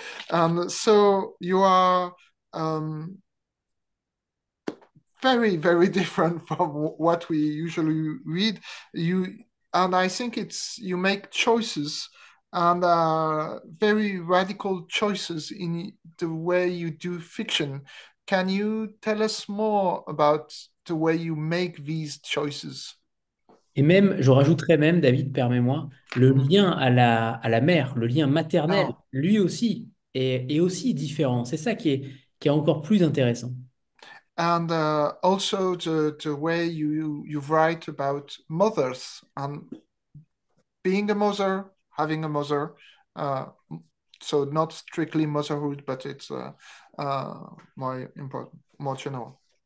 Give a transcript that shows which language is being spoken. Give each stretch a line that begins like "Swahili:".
English: And so you are very, very different from what we usually read. And I think you make choices and very radical choices in the way you do fiction. Can you tell us more about the way you make these choices?
French: Et même, je rajouterais même, David, permets-moi, le lien à la mère, le lien maternel, Oh, lui aussi, est aussi différent. C'est ça qui est encore plus intéressant.
English: and also the way you write about mothers and being a mother, having a mother. Uh, so not strictly motherhood, but it's more important, more general.